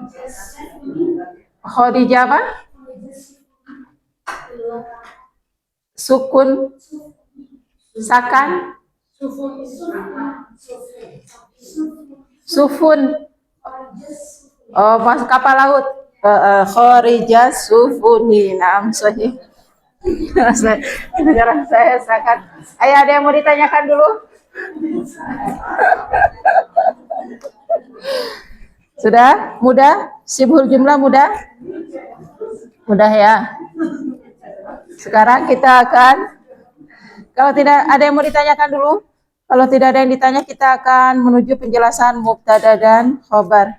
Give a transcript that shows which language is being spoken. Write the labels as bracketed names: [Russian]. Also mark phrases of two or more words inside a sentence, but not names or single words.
[Indonesian] Kharija apa? [Arabic] سكون، سكن، سفن. [Indonesian] Oh, masuk kapal laut. [Arabic] خارج السفن. نعم، صحيح. [Indonesian] Sekarang saya sakan. Ayo, ada yang mau ditanyakan dulu? Sudah? Mudah? [Arabic] شبه الجملة [Indonesian] mudah? Mudah ya. Sekarang kita akan, kalau tidak ada yang mau ditanyakan dulu, kalau tidak ada yang ditanya, kita akan menuju penjelasan mubtada dan khobar.